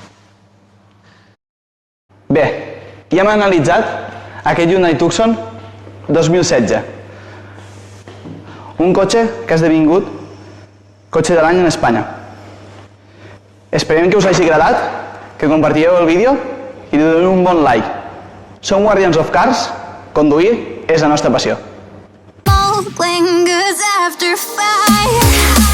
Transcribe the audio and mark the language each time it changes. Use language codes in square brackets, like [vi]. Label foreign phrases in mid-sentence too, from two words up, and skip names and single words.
[ca] Bé, ja hem analitzat aquest Hyundai Tucson 2016, un cotxe que ha esdevingut cotxe de l'any en Espanya. Esperem que us hagi agradat, que compartireu el vídeo i li doneu un bon like. Som Guardians of Cars, conduir és la nostra passió. [en] Lingers after 5